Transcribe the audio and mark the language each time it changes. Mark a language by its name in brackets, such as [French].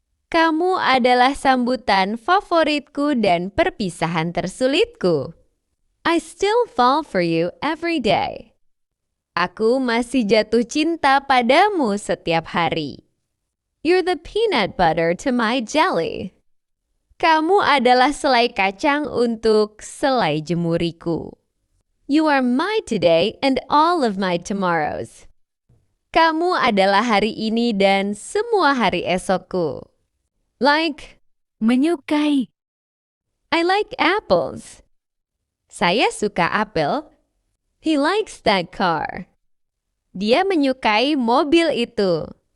[Indonesian] Kamu adalah sambutan favoritku dan perpisahan tersulitku. [English] I still fall for you every day. [Indonesian] Aku masih jatuh cinta padamu setiap hari. [English] You're the peanut butter to my jelly. [Indonesian] Kamu adalah selai kacang untuk selai jemuriku. [English] You are my today and all of my tomorrows. [Indonesian] Kamu adalah hari ini dan semua hari esokku. [English] Like. [Indonesian] Menyukai. [English] I like apples. [Indonesian] Saya suka apel. [English] He likes that car. [Indonesian] Dia menyukai mobil itu.